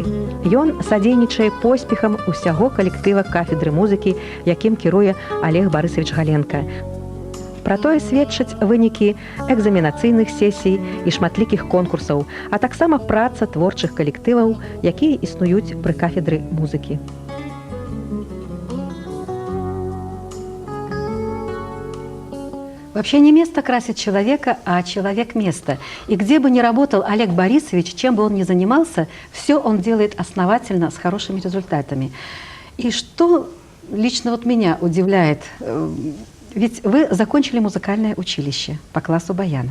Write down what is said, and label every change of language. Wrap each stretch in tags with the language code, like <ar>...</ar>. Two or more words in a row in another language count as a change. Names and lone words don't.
<be>Ён садзейнічае поспехам усяго калектыва кафедры музыкі, якім кіруе Олег Барысавіч Галенка. Пра тое сведчаць вынікі экзаменацыйных сесій і шматлікіх конкурсаў, а таксама праца творчых калектываў, якія існуюць пры кафедры музыкі.</be> <ru>Вообще не место красит человека, а человек место. И где бы ни работал Олег Борисович, чем бы он ни занимался, все он делает основательно, с хорошими результатами. И что лично вот меня удивляет, ведь вы закончили музыкальное училище по классу баяна.</ru>